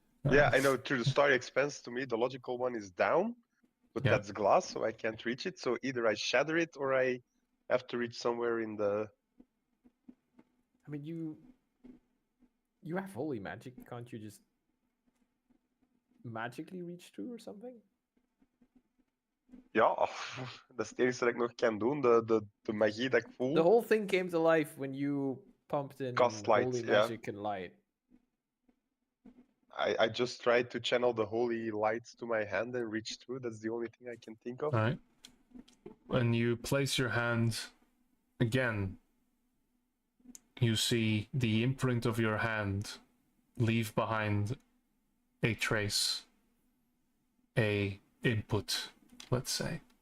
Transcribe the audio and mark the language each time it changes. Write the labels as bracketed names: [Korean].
[English] Yeah, I know through the story expense, to me, the logical one is down, but Yeah. that's glass, so I can't reach it. So either I shatter it or I have to reach somewhere in the. I mean, you have holy magic. Can't you just magically reach through or something? [Dutch] Ja, dat is het enige dat ik nog kan doen. De magie dat ik voel. [English] The whole thing came to life when you pumped in Cast light, holy yeah. magic and light. I just tried to channel the holy lights to my hand and reach through. That's the only thing I can think of. All right. When you place your hand again, you see the imprint of your hand leave behind a trace, a input, let's say.